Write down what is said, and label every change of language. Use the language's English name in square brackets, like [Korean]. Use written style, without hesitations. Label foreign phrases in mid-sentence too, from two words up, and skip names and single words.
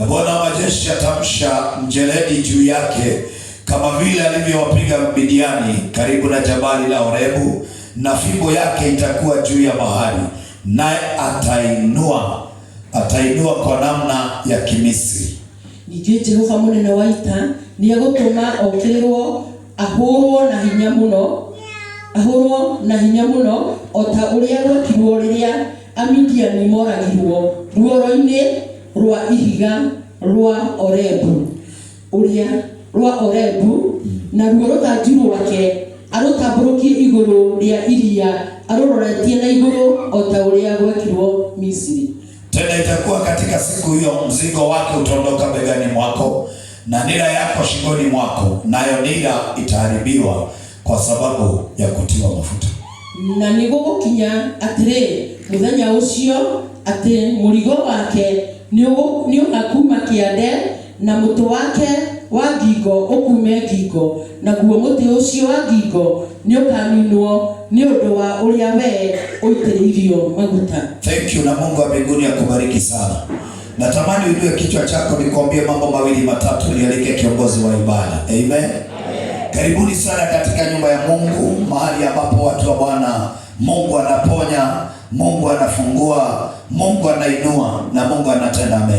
[Swahili] Bwana wa majeshi atamsha mjeledi juu yake, kama vile alivyowapiga Midiani karibu na jabali la Horebu, na fimbo yake itakuwa juu ya bahari, naye atainua kwa namna ya Kimisri. [Kikuyu] Ningĩ Jehova mũnene wa ita nĩegũtũma okĩrĩrwo ahũrwo na hinya mũno o ta ũrĩa gwekirwo rĩrĩa Amidiani moragirwo ruoro-inĩ rwa ihiga rwa Orebu, na ruo rũthanju rwake arũtambũrũkie igũrũ rĩa iria, arũroretie na igũrũ o ta ũrĩa gwekirwo Misri. [Swahili] Tena itakuwa katika siku hiyo, mzigo wake utaondoka begani mwako na nira yako shingoni mwako, nayo nira itaharibiwa kwa sababu ya kutiwa mafuta. [Kikuyu] Na nĩgũgũkinya atĩrĩ mũthenya ũcio atĩ mũrigo wake nĩũgakuma kĩande, na mũtĩ wake wa ngingo ũkume ngingo, naguo mũtĩ ũcio wa ngingo nĩũkaninwo nĩ ũndũ wa ũrĩa we ũitĩrĩirio maguta. [English] Thank you, [Swahili] na Mungu wa mbinguni akubariki sana. Natamani uinue kichwa chako nikwambie mambo mawili matatu, nialike kiongozi wa ibada. Amen. Karibuni sana katika nyumba ya Mungu, mahali ambapo watu wa Bwana, Mungu anaponya, Mungu anafungua, Mungu anainua na Mungu anatenda mema.